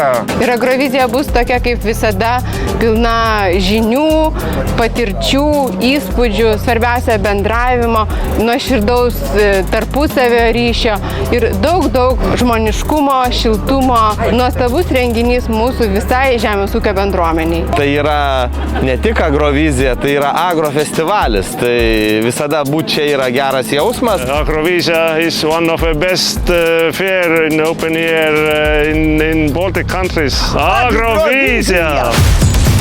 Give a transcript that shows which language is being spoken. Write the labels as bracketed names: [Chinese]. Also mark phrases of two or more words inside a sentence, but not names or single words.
[Lithuanian] Ir Agrovizija bus tokia kaip visada, pilna žinių, patirčių, įspūdžių, svarbiausia bendravimo, nuoširdaus tarpusavio ryšio ir daug žmoniškumo, šiltumo. Nuostabus renginys mūsų visai žemės ūkio bendruomeniai. Tai yra ne tik Agrovizija, tai yra agrofestivalis. Tai visada būti čia yra geras jausmas. [English] Agrovizija is one of the best fair in open air in Baltic countries. Agrovizija!